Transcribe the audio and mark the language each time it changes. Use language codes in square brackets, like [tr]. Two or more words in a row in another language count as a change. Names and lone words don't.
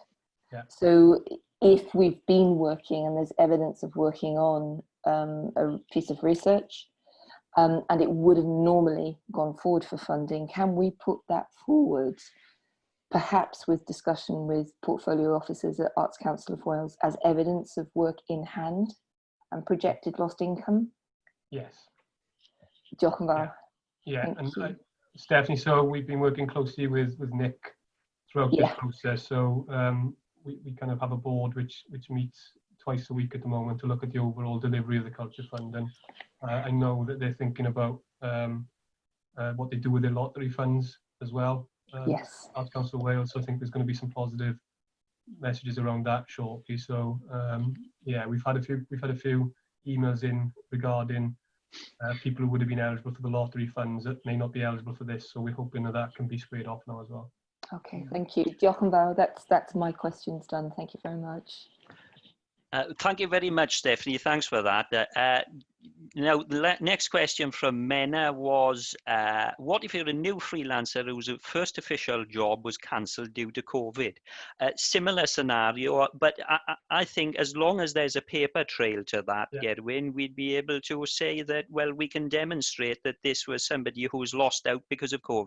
[en] So if we've been working and there's evidence of working on a piece of research, and it would have normally gone forward for funding, can we put that forward, perhaps with discussion with portfolio officers at Arts Council of Wales, as evidence of work in hand and projected lost income? Yes. [cy] Diolch yn fawr. [en] Yeah, Thank and you. Stephanie, so we've been working closely with Nick throughout this Yeah. process. So we kind of have a board which meets twice a week at the moment to look at the overall delivery of the Culture Fund. And I know that they're thinking about what they do with their lottery funds as well. Yes. Arts Council of Wales, so I think there's going to be some positive messages around that shortly. So yeah, we've had a few emails in regarding people who would have been eligible for the lottery funds that may not be eligible for this. So we're hoping that can be squared off now as well. Okay, thank you. [cy] Diolch yn fawr. [en] That's my questions done. Thank you very much. Thank you very much, Stephanie. Thanks for that. Now, the next question from Mena was, what if you're a new freelancer whose first official job was cancelled due to COVID? Similar scenario, but I think as long as there's a paper trail to that, Gerwyn, we'd be able to say that, well, we can demonstrate that this was somebody who's lost out because of COVID.